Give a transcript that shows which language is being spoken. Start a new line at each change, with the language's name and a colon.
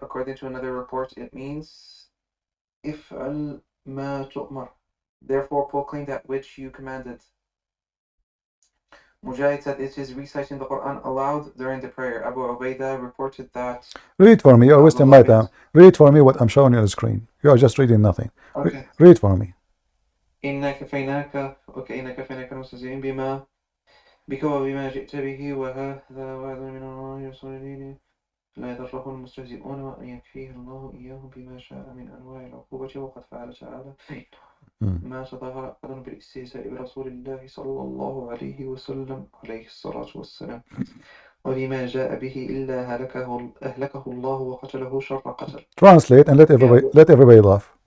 English: According to another report, it means
Arabic: إِفْعَلْ مَا تُؤْمَرْ.
English: Therefore, proclaim that which you commanded. Mujahid said it is reciting the Quran aloud during the prayer. Abu Ubaidah reported that. Read for me. You're wasting my time. Read for me what I'm showing you on the screen. You are just reading nothing. Okay. Read for me.
Arabic: إِنَّا كَفَيْنَاكَ الْمُسْتَهْزِئِينَ بِمَا بِكَ وَبِمَا جِئْتَ بِهِ وَهَذَا وَعْدٌ مِنَ اللَّهِ وَرَسُولِهِ لا يضره المستهزئون وأن يكفيه الله إياهم بما شاء من أنواع العقوبة وقد فعل تعالى ما تظاهر أحد بالاستهزاء برسول الله صلى الله عليه وسلم عليه الصلاة والسلام وبما جاء به إلا أهلكه الله وقتله شر قتل.
English: Translate and let everybody laugh.